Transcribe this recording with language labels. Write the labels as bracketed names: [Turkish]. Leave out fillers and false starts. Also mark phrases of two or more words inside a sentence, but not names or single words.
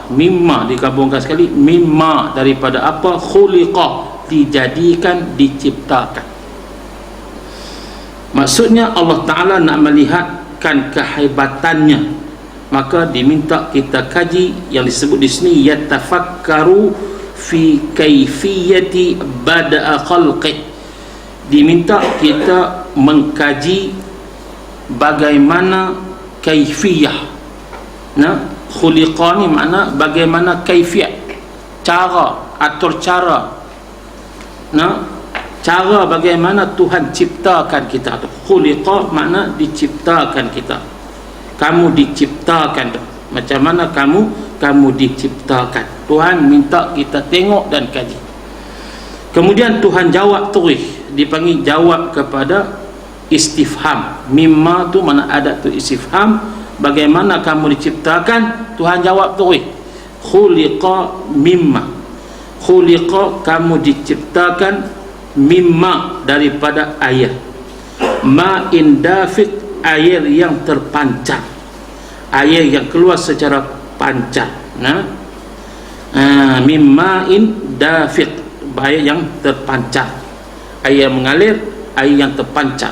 [Malay] Mimma, digabungkan sekali, mimma, daripada apa? Khuliqa, dijadikan, diciptakan. Maksudnya Allah Ta'ala nak melihatkan kehebatannya, maka diminta kita kaji yang disebut di sini [Arabic] yatafakkaru fi kaifiyati bada'a khalqih. [Malay] Diminta kita mengkaji bagaimana kaifiyah. Nah, khuliqa ni makna bagaimana kaifiyat, cara, atur cara. Nah, cara bagaimana Tuhan ciptakan kita tu. Khuliqa makna diciptakan kita. Kamu diciptakan. Macam mana kamu diciptakan. Tuhan minta kita tengok dan kaji. Kemudian Tuhan jawab terus, dipanggil jawab kepada istifham. Mimma tu mana ada tu istifham. Bagaimana kamu diciptakan? Tuhan jawab terus, [Arabic] khuliqa mimma. [Malay] Khuliqa, kamu diciptakan, mimma, daripada air. [Arabic] Ma'in dafiq, [Malay] air yang terpancar, air yang keluar secara pancar. Nah, [Arabic] mimma'in dafiq, [Malay] air yang terpancar, air yang mengalir, air yang terpancar.